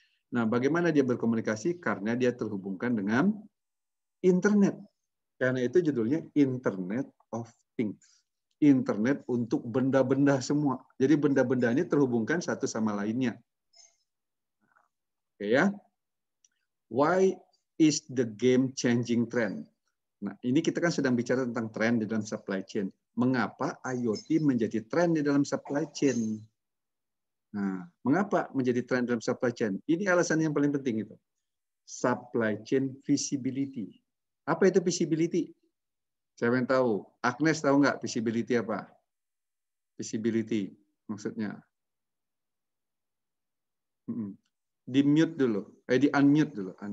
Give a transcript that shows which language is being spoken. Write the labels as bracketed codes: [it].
[id] Nah, bagaimana dia berkomunikasi? Karena dia terhubungkan dengan internet. Karena itu judulnya Internet of Things. Internet untuk benda-benda semua. Jadi benda-benda ini terhubungkan satu sama lainnya. Oke ya. [en] Why is the game changing trend? [id] Nah, ini kita kan sedang bicara tentang tren di dalam supply chain. Mengapa IoT menjadi tren di dalam supply chain? Nah, mengapa menjadi tren dalam supply chain? Ini alasan yang paling penting itu. Supply chain visibility. Apa itu visibility? Siapa yang tahu? Agnes tahu nggak visibility apa? Visibility maksudnya. Di mute dulu. Di unmute dulu.